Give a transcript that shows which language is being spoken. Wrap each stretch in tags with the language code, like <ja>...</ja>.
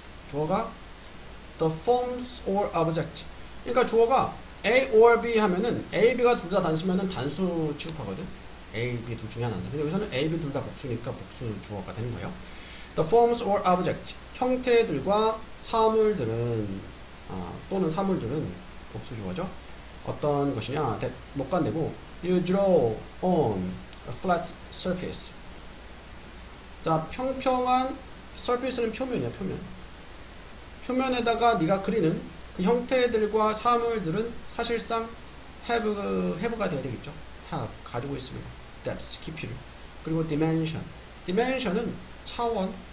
<ko>주어가</ko> <en>the forms or object.</en> <ko>그러니까 주어가 A or B 하면은 A, B가 둘 다 단수면은 단수 취급하거든. A, B 둘 중에 하나인데. 근데 여기서는 A, B 둘 다 복수니까 복수 주어가 되는 거예요.</ko> <en>The forms or object.</en> <ko>형태들과 사물들은 또는 사물들은 복수 주어죠. 어떤 것이냐? 못 간대고</ko> <en>You draw on a flat surface.</en> <ko>자, 평평한 surface는 표면이야, 표면. 표면에다가 네가 그리는 그 형태들과 사물들은 사실상 have가 돼야 되겠죠. have, 가지고 있습니다. depth, 깊이를. 그리고 dimension. dimension은 차원.</ko>